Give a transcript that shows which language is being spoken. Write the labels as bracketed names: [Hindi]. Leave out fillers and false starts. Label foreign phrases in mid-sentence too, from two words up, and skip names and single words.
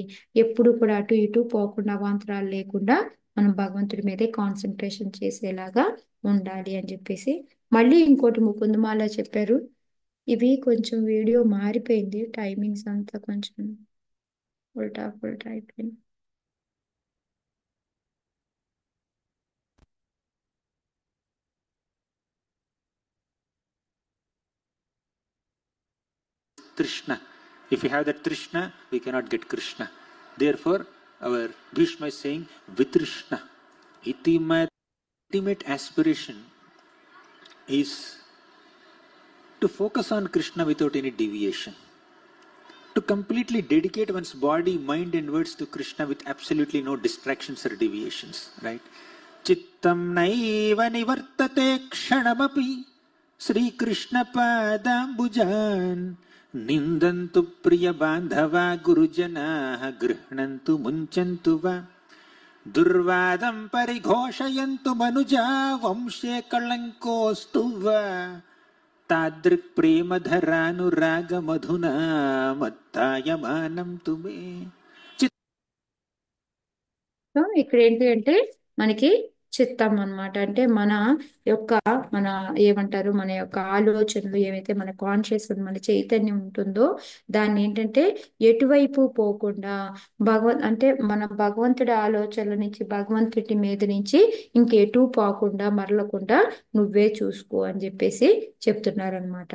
[Telugu] ఎప్పుడు కూడా అటు ఇటు పోకుండా, అవాంతరాలు లేకుండా మనం భగవంతుడి మీదే కాన్సన్ట్రేషన్ చేసేలాగా ఉండాలి అని చెప్పేసి. మళ్ళీ ఇంకోటి ముకుందమాల చెప్పారు. ఇవి కొంచెం వీడియో మారిపోయింది, టైమింగ్స్ అంతా కొంచెం ఉల్టా పుల్టా అయిపోయింది. [English] Trishna. If we have that Trishna, we cannot get Krishna. Therefore, our Bhishma is saying, Vitrishna. Ultimate aspiration is to focus on Krishna without any deviation. To completely dedicate one's body, mind and words to Krishna with absolutely no distractions or deviations. Right? [Sanskrit] चित्तं नैव निवर्तते क्षणमपि श्री कृष्ण पदाम्बुजान् निन्दन्तु प्रिय बान्धव गुरुजन गृह्णन्तु मुञ्चन्तु वा दुर्वादं परिघोषयन्तु मनुजा वंशे कलङ्कोऽस्तु वा तादृक् प्रेम धरानु राग मधुना मत्तायमानं तु मे. [Telugu] సో ఇక్కడ ఏంటి అంటే మనకి చిత్తం అన్నమాట. అంటే మన యొక్క మన ఏమంటారు, మన యొక్క ఆలోచనలు ఏవైతే మన కాన్షియస్ మన చైతన్యం ఉంటుందో దాన్ని ఏంటంటే ఎటువైపు పోకుండా అంటే మన భగవంతుడి ఆలోచనల నుంచి, భగవంతుడి మీద నుంచి ఇంకెటు పోకుండా మరలకుండా నువ్వే చూసుకో అని చెప్పేసి చెప్తున్నారనమాట.